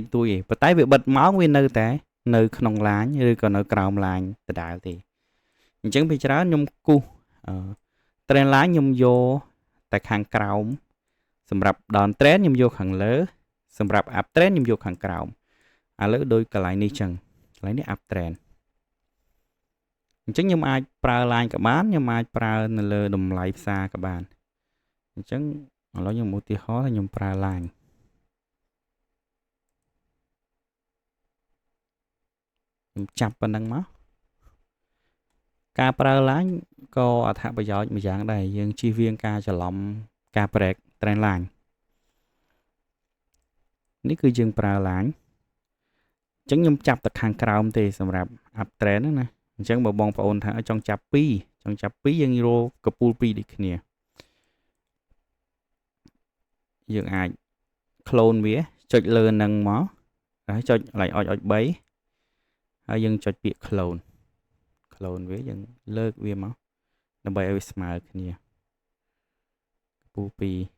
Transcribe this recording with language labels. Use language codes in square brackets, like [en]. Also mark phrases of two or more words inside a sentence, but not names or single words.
[km] តួចឯងប៉ុន្តែវាបិទមកវានៅតែនៅក្នុង line ឬក៏នៅក្រោម line ដដែលទេអញ្ចឹងពីច្រើនខ្ញុំគូស [en] trend line [km] ខ្ញុំយកតែខាងក្រោមសម្រាប់ [en] down trend [km] ខ្ញុំយកខាងលើសម្រាប់ [en] up trend [km] ខ្ញុំយកខាងក្រោមឥឡូវដូចកន្លែងនេះចឹងកន្លែងនេះ [en] up trend [km] អញ្ចឹងខ្ញុំអាចប្រើ line ក៏បានខ្ញុំអាចប្រើនៅលើតម្លៃផ្សារក៏បានអញ្ចឹងឥឡូវខ្ញុំឧទាហរណ៍ថាខ្ញុំប្រើ line ខ្ញុំចាប់ប៉ុណ្ណឹងមកការប្រើ line ក៏អត្ថប្រយោជន៍មួយយ៉ាងដែរយើងជៀសវាងការច្រឡំការ [en] break trend line [km] នេះគឺយើងប្រើ line អញ្ចឹងខ្ញុំចាប់ទៅខាងក្រោមទេសម្រាប់ [en] up trend [km] ហ្នឹងណាអញ្ចឹងបើបងប្អូនថាចង់ចាប់2យើងរកកំពូល2ដូចគ្នា យើងអាច clone វាចុចលើនឹងមកហើយចុចកន្លែងអុច3ហើយយើងចុចពាក្យ clone វាយើងលើកវាមកដើម្បីឲ្យវាស្មើគ្នាកំពូល2